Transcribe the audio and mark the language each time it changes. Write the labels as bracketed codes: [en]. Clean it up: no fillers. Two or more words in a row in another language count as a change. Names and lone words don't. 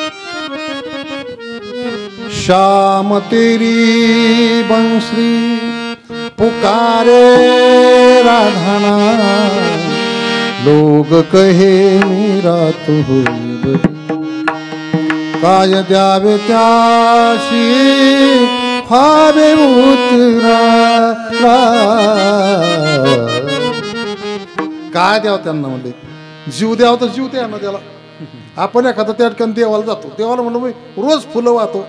[hi] श्याम तेरी बंसरी पुकारे राधाना लोग कहे मीरा तू हुई बरी. [mr] काय द्यावे त्याशी भावे उतरा. काय द्यावं त्यांना म्हणले जीव द्यावं तर जीव द्या ना त्याला. आपण एखादा त्या ठिकाणी देवाला जातो. देवाला म्हणलं मी रोज फुलं वाहतो.